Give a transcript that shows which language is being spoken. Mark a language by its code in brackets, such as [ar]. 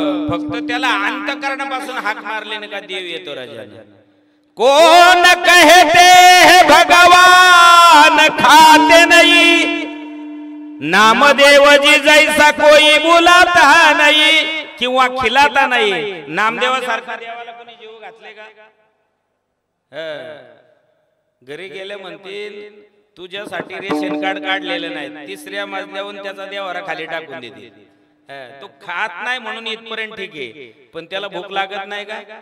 [mr] फक्त त्याला अंतकरणापासून हाक मारले का देव येतो राजा. [hi] कोण कहते है भगवान खाते नहीं, नामदेव जी जैसा कोई बुलाता नहीं [mr] किंवा खिलाता नाही. नामदेवासारखा देवाला कोणी जीव घातले का? घरी गेले म्हणतील तुझ्यासाठी रेशन कार्ड काढलेलं नाही, तिसऱ्या मजल्यावरून त्याचा देवारा खाली टाकून देते. तो खात नाही म्हणून इथपर्यंत ठीक आहे, पण त्याला भूक लागत नाही का?